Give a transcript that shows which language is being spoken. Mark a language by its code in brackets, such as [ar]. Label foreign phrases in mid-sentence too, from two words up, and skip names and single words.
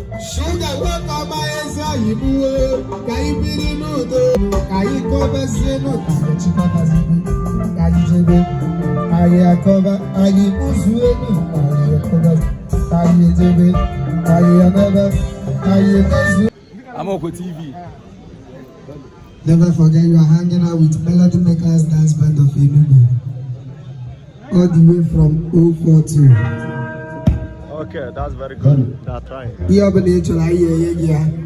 [ig] Shuga nwoke ọma ezi anyị n'uwe, ka anyị biri n'udo, ka anyị kọbazie n'udo, ka anyị chịkọtazie, ka anyị jebe, anyị akọba, anyị kụzuo n'udo, ka anyị akọba, ka anyị jebe, ka anyị anaba, ka anyị emezuo. Amoko T V. [en] Never forget you are hanging out with Melody Makers Dance Band of Enugu. All the way from oh four two. Okay, that's very good. That's right. [ig] Ihe ọ bụla ị chọrọ, anyị enye gị ya.